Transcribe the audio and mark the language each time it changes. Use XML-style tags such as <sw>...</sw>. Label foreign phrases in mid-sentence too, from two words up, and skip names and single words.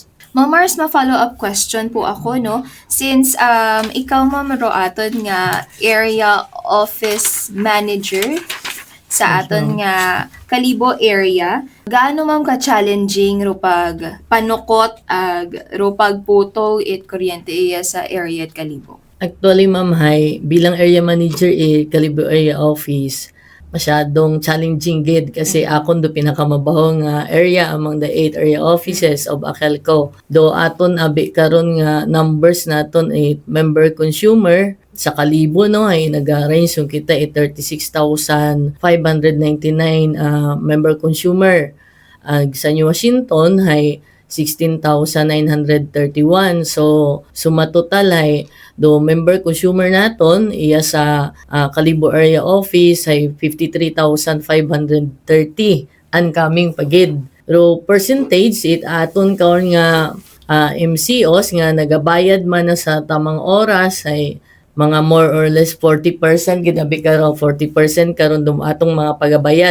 <akl>Ma'am Mars, ma-</akl> <en>follow up question</en> <akl>po ako, no? Since ikaw, Ma'am Ro, aton nga</akl> <en>area office manager</en> <akl>sa aton nga Kalibo area, gaano ma'am ka-challenging ro pag panukot ag ro pagputo it kuryente iya sa area at Kalibo? Actually, ma'am, hay, bilang area manager Kalibo Area Office, masyadong challenging gid kasi akon do pinakamabaho nga area</akl> <en>among the 8 area offices of AKELCO.</en> <akl>Do aton abi karon nga numbers naton</akl> <en>member consumer</en> <akl>sa Kalibo no ay nag-range yung kita 36,599 member consumer. Sa New Washington ay 16,931. So sumatotal ay do</akl> <en>member consumer</en> <akl>naton iya sa Kalibo area office ay 53,530 incoming pagid. Ro percentage it aton karon nga MCOs nga nagabayad man na sa</akl> <tl>tamang oras</tl> <akl>ay mga</akl> <en>more or less</en> <akl>40% ginabi karon 40% karon atong mga pagabayad.</akl>